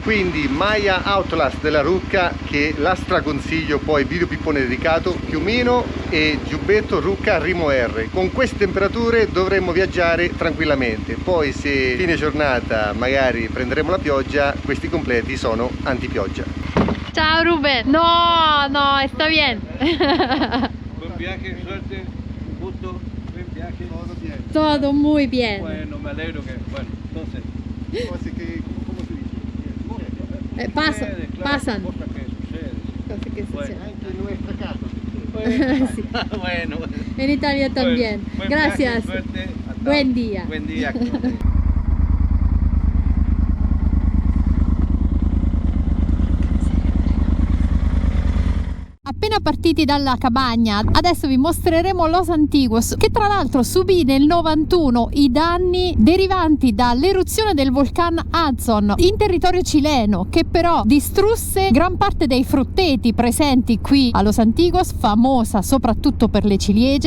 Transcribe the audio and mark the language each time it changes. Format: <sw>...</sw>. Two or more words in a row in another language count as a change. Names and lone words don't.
<it>Quindi maglia Outlast della Rucca che la straconsiglio, poi video pippone dedicato, piumino e giubbetto Rucca Rimo R. Con queste temperature dovremmo viaggiare tranquillamente. Poi se fine giornata magari prenderemo la pioggia, questi completi sono antipioggia.</it> <es>Ciao Ruben. No, sta bien. Buen viaje, suerte, un gusto. Todo bien. Todo muy bien. Bueno, me alegro que, bueno, entonces. ¿Cómo se dice? Pasan. Cosas que suceden. Cosas que Bueno. suceden.</es> <it>Anche in</it> <es>nuestra casa. Sí. Bueno, bueno. En Italia también. Buen Gracias. viaje, suerte. Hasta Buen día. Buen día.</es> <it>Appena partiti dalla cabagna, adesso vi mostreremo Los Antiguos, che tra l'altro subì nel 91 i danni derivanti dall'eruzione del vulcano Hudson in territorio cileno, che però distrusse gran parte dei frutteti presenti qui a Los Antiguos, famosa soprattutto per le ciliegie.</it>